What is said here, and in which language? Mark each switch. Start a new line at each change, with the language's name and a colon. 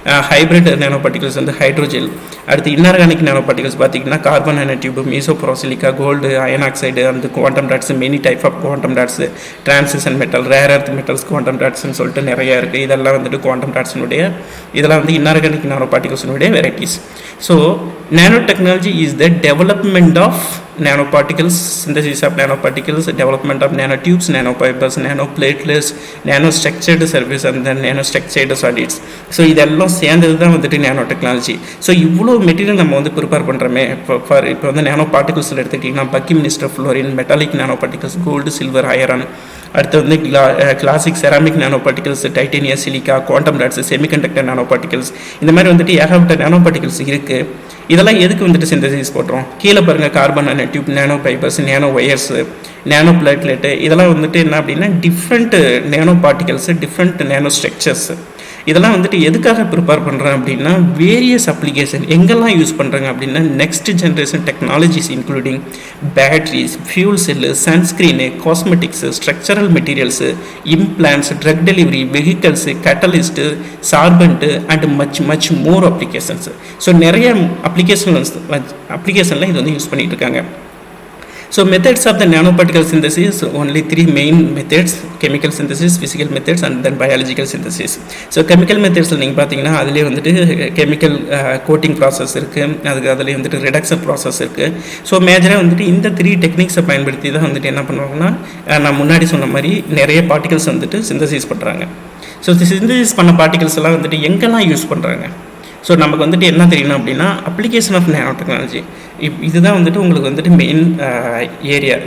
Tamil: Hybrid nano particles வந்து hydrogel. அடுத்து inorganic nano particles பார்த்திங்கன்னா carbon nano tube, மீசோப்ரோசிலிக்கா, gold, iron oxide, அந்த quantum dots, many type of quantum dots, transition metal, rare earth metals, quantum டாட்ஸ்ன்னு சொல்லிட்டு நிறையா இருக்குது. இதெல்லாம் வந்துட்டு குவாண்டம் டாட்ஸினுடைய இதெல்லாம் வந்து inorganic nano பார்ட்டிகல்ஸினுடைய varieties.
English: So nano technology is the development of nanoparticles, synthesis of nanoparticles, development of nanotubes, nanofibers, nanoplatelets, nanostructured surface and then nanostructured solids.
Tamil: So இதெல்லாம் சேர்ந்தது தான் வந்துட்டு நேனோ டெக்னாலஜி. ஸோ இவ்வளோ மெட்டீரியல் நம்ம வந்து prepare பண்ணுறோமே. இப்போ வந்து nano பார்ட்டிகல்ஸில் எடுத்துக்கிட்டிங்கன்னா பக்கிங் மினிஸ்டர் ஃப்ளோரின், மெட்டாலிக் நானோ பார்ட்டிகல்ஸ், கோல்டு, சில்வர், அயரன். அடுத்து வந்து கிளாசிக் செராமிக் நானோ particles, டைட்டேனியா, silica, quantum dots, semiconductor நானோ பார்ட்டிகல்ஸ், இந்த மாதிரி வந்துட்டு ஏகப்பட்ட நானோ பார்ட்டிகல்ஸ் இருக்குது. இதெல்லாம் எதுக்கு வந்துட்டு சிந்தசிஸ் பண்ணுறோம்? கீழே பாருங்கள், carbon nano tube, nano fibres, nano wires, nano platelet, இதெல்லாம் வந்துட்டு என்ன அப்படின்னா different nano particles, different nano structures. இதெல்லாம் வந்துட்டு எதுக்காக ப்ரிப்பேர் பண்ணுறேன் அப்படின்னா வேரியஸ் அப்ளிகேஷன் எங்கெல்லாம் யூஸ் பண்ணுறாங்க அப்படின்னா next generation technologies including Patrice, fuel cell, sunscreen, cosmetics, structural materials, implants, drug delivery, vehicles, catalyst, சார்பண்ட்டு and much more applications. So நிறைய அப்ளிகேஷனில் இது வந்து யூஸ் பண்ணிகிட்டு இருக்காங்க.
English: So methods of the nanoparticle synthesis, only three main methods: chemical synthesis, physical methods, and then biological synthesis. So chemical methods
Tamil: நீங்கள் பார்த்தீங்கன்னா அதிலே வந்துட்டு கெமிக்கல் கோட்டிங் ப்ராசஸ் இருக்குது, அதிலே வந்துட்டு ரிடக்ஷன் ப்ராசஸ் இருக்குது. ஸோ மேஜராக வந்துட்டு இந்த 3 டெக்னிக்ஸை பயன்படுத்தி தான் வந்துட்டு என்ன பண்ணுவாங்கன்னா, நான் முன்னாடி சொன்ன மாதிரி நிறைய பார்ட்டிகல்ஸ் வந்துட்டு சிந்தசிஸ் பண்ணுறாங்க. ஸோ சிந்தசிஸ் பண்ண பார்ட்டிகல்ஸ் எல்லாம் வந்துட்டு எங்கெல்லாம் யூஸ் பண்ணுறாங்க? ஸோ நமக்கு வந்துட்டு என்ன தெரியணும் அப்படின்னா, அப்ளிகேஷன் ஆஃப் நேனோ டெக்னாலஜி இதுதான் வந்துட்டு உங்களுக்கு வந்துட்டு மெயின் ஏரியா.